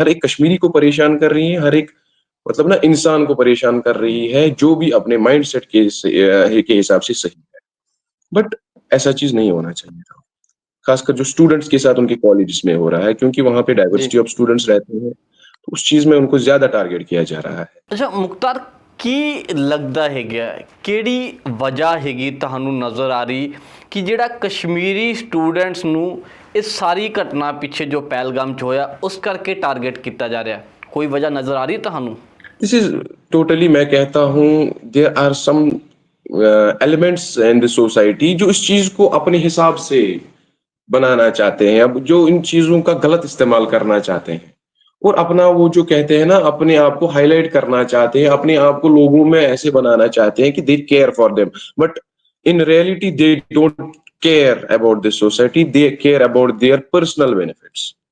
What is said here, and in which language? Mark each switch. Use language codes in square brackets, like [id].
[hi] हर एक कश्मीरी को परेशान कर रही है, हर एक मतलब ना इंसान को परेशान कर रही है, जो भी अपने माइंडसेट के हिसाब से सही है। बट ऐसा चीज़ नहीं होना चाहिए था। खासकर जो स्टूडेंट्स के साथ उनके कॉलेजेस में हो रहा है, क्योंकि वहाँ पे जी। डाइवर्सिटी ऑफ स्टूडेंट्स रहते हैं, तो उस चीज़ में उनको ज़्यादा टारगेट किया जा रहा है। [pa] ਅੱਛਾ ਮੁਖਤਾਰ ਕੀ ਲੱਗਦਾ ਹੈਗਾ ਕਿਹੜੀ ਵਜ੍ਹਾ ਹੈਗੀ ਤੁਹਾਨੂੰ ਨਜ਼ਰ ਆ ਰਹੀ ਕਿ ਜਿਹੜਾ ਕਸ਼ਮੀਰੀ ਸਟੂਡੈਂਟਸ ਨੂੰ ਇਸ ਸਾਰੀ ਘਟਨਾ ਪਿੱਛੇ ਜੋ ਪਹਿਲਗਾਮ 'ਚ ਹੋਇਆ ਉਸ ਕਰਕੇ ਟਾਰਗੇਟ ਕੀਤਾ ਜਾ ਰਿਹਾ ਕੋਈ ਵਜ੍ਹਾ ਨਜ਼ਰ ਆ ਰਹੀ ਤੁਹਾਨੂੰ [en] this is totally [hi] मैं कहता हूँ [en] there are some elements in the society [hi] जो इस चीज़ को अपने हिसाब से बनाना चाहते हैं, अब जो इन चीज़ों का गलत इस्तेमाल करना चाहते हैं और अपना वो जो कहते हैं ना अपने आप को हाइलाइट करना चाहते हैं, अपने आप को लोगों में ऐसे बनाना चाहते हैं कि [en] They care for them, but in reality they don't care about this society, they care about their personal benefits.